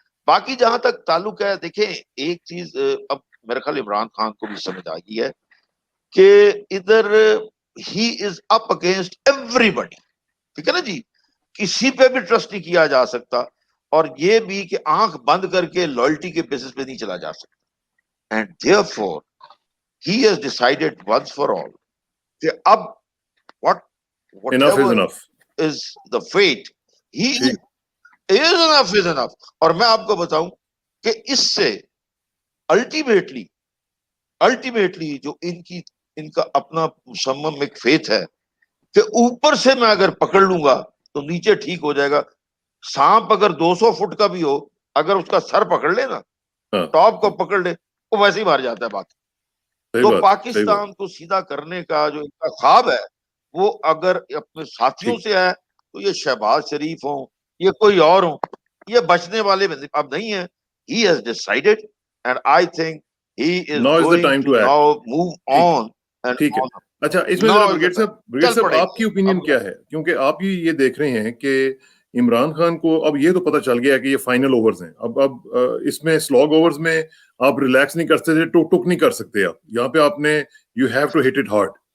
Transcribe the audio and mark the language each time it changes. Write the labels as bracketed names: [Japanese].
[Urdu] باقی جہاں تک تعلق ہے, دیکھیں ایک چیز اب میرے خیال عمران خان کو بھی سمجھ آ گئی ہے کہ ادھر [English] ہی is up against everybody, [Urdu] ٹھیک ہے نا جی, کسی پہ بھی ٹرسٹ نہیں کیا جا سکتا, اور یہ بھی کہ آنکھ بند کر کے لائلٹی کے بیسس پہ نہیں چلا جا سکتا. [English] and therefore he has decided once for all [Urdu] کہ اب [English] whatever is the fate, he is enough is enough. [Urdu] اور میں آپ کو بتاؤں کہ اس سے الٹیمیٹلی جو ان کا اپنا مسمم ایک فیتھ ہے کہ اوپر سے میں اگر پکڑ لوں گا تو نیچے ٹھیک ہو جائے گا. سانپ اگر 200 فٹ کا بھی ہو, اگر اس کا سر پکڑ لے نا, ٹاپ کو پکڑ لے, وہ ویسے ہی مار جاتا ہے. بات تو پاکستان کو سیدھا کرنے کا جو ان کا خواب ہے وہ اگر اپنے ساتھیوں سے ہے تو یہ شہباز شریف ہوں, یہ کوئی اور ہوں, یہ بچنے والے اب نہیں ہیں. [English] He has decided and I think he is going to now move on. [Urdu] ٹھیک ہے. اچھا اس میں برگیڈ صاحب آپ کی اوپینین کیا ہے, کیونکہ آپ یہ دیکھ رہے ہیں کہ عمران خان کو اب یہ تو پتہ چل گیا کہ یہ فائنل اوورز ہیں, اب اس میں سلاگ اوورز میں آپ ریلیکس نہیں کر سکتے, ٹک نہیں کر سکتے, آپ یہاں پہ آپ نے [English] You have to hit it hard.